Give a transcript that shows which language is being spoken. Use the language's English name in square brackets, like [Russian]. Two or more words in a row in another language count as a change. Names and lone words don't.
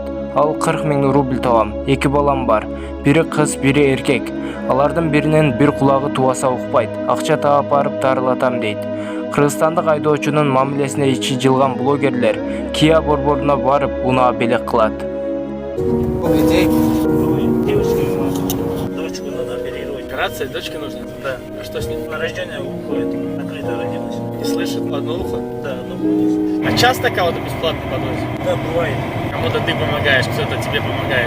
[Kyrgyz] Ал 40 000 рубль табам. 2 балам бар. Бири кыз, бири эркек. Алардын биринин бир кулагы тубаса укпайт. Акча таап барып дарылатам дейт. Кыргызстандык айдоочунун мамилесине ичи жылган блогерлер Kia борборуна барып унаа белек кылат. [Russian] Дочку надо оперировать. Операция дочке нужна? Да. А что с ним? На рождение уходит. Открытая родилась. Не слышит? Одно ухо? Да, одно будет. А часто кого-то бесплатно подвозят? Да, бывает. Кому-то ты помогаешь, кто-то тебе помогает.